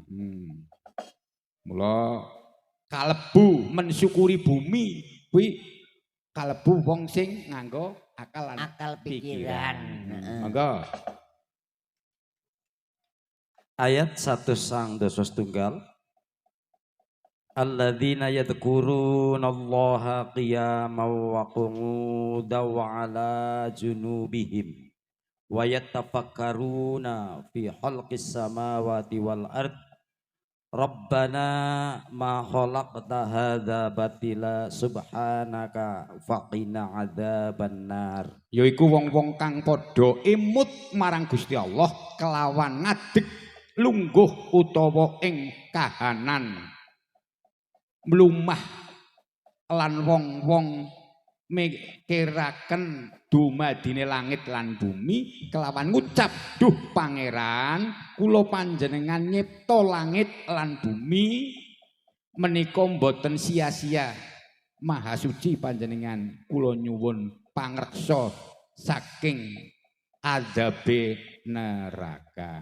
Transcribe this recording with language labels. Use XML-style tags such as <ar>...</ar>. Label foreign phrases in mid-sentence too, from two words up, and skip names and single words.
<jv>Mula kalebu mensyukuri bumi kuwi kalebu wong sing nganggo akal pikiran. Monggo. Ayat 1 sang dosa setunggal.</jv> <ar>الذين يذكرون الله قياما وقعودا وعلى جنوبهم ويتفكرون في خلق السماوات والأرض. ربنا ما خلقت هذا باطلا سبحانك فقنا عذاب النار.</ar> <jv>Yaiku wong-wong kang padha imut marang Gusti Allah kelawan ngadeg lungguh utawa ing kahanan mlumah lan wong-wong mikiraken dumadine langit lan bumi kelawan ngucap duh pangeran kula panjenengan nyipta langit lan bumi menika mboten sia-sia maha suci panjenengan kula nyuwun pangreksa saking azabe neraka.</jv>